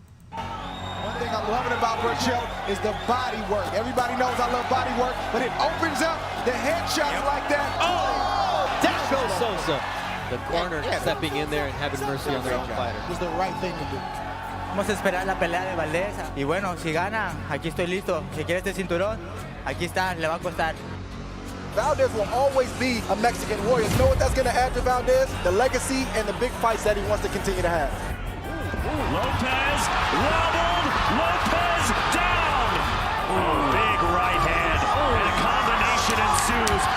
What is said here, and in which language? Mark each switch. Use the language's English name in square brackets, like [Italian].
[English] One thing I'm loving about Berchelt is the body work. Everybody knows I love body work, but it opens up the headshots like that. Oh, down Phil Sosa, the corner, stepping in there and having mercy on their own fighter. It was the right thing to do. [Spanish] Vamos a esperar la pelea de Valdez. Y bueno, si gana, aquí estoy listo. Si quiere este cinturón, aquí está, le va a costar. [English] Valdez will always be a Mexican warrior. You know what that's going to add to Valdez? The legacy and the big fights that he wants to continue to have. Lopez wobbled. Lopez down. Big right hand. And a combination ensues.